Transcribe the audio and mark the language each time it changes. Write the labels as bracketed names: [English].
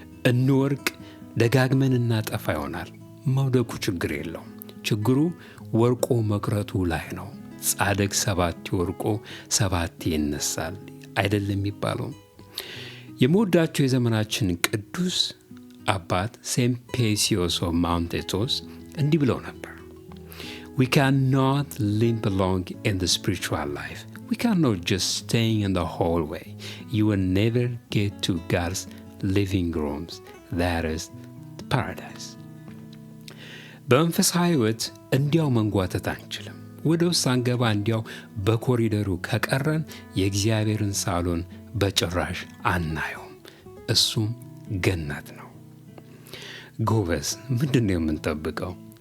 [Amharic] እንወርቅ ደጋግመን እናጠፋ ይሆናል። መውደቁ ችግር የለውም። ችግሩ ወርቆ መቅረቱ ላይ ነው። ጻድቅ 7 ወርቆ 7 ይነሳል አይደለም የሚባለው። የምወዳቸው የዘመናችን ቅዱስ አባት ሴምፔሲዮስ ኦፍ ማውንት ኤቶስ እንዲህ ብለው ነበር። [English] We cannot limp along in the spiritual life. We cannot just stay in the hallway. You will never get to God's living rooms. That is paradise. [Amharic] በመንፈሳዊ ሕይወት እንዲያው መንጓተት አንችልም። ወደ ውስጥ አንገባ እንዲያው በኮሪደሩ ከቀረን የእግዚአብሔርን ሳሎን በጭራሽ አናየውም። እሱም ገነት ነው። ጎበዝ ምንድን ነው የምንጠብቀው?